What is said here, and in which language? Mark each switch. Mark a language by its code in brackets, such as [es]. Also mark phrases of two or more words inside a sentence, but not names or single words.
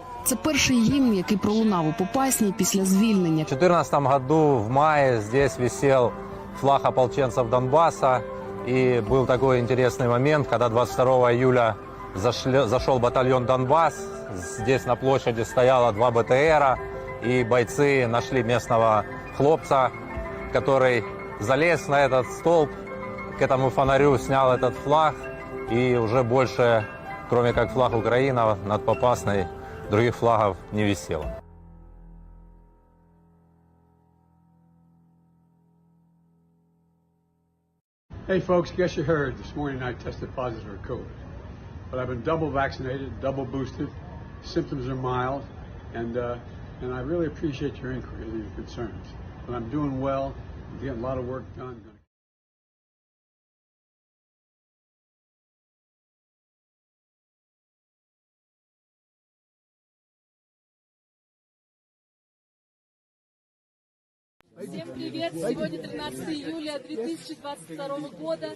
[uk] Це перший гімн, який пролунав у Попасні після звільнення. [ru] В 2014 году в мае здесь висел флаг ополченцев Донбасса. И был такой интересный момент, когда 22 июля зашел батальон Донбасс. Здесь на площади стояло 2 БТРа, и бойцы нашли местного хлопца, который залез на этот столб, к этому фонарю снял этот флаг, и уже больше, кроме как флаг Украины, над Попасной других флагов не висело. [en] Hey folks, guess you heard this morning I tested positive for COVID. But I've been double vaccinated, double boosted. Symptoms are mild, and I really appreciate your inquiry and your concerns. But I'm doing well. I'm getting a lot of work done. [ru] Всем привет! Сегодня 13 июля 2022 года.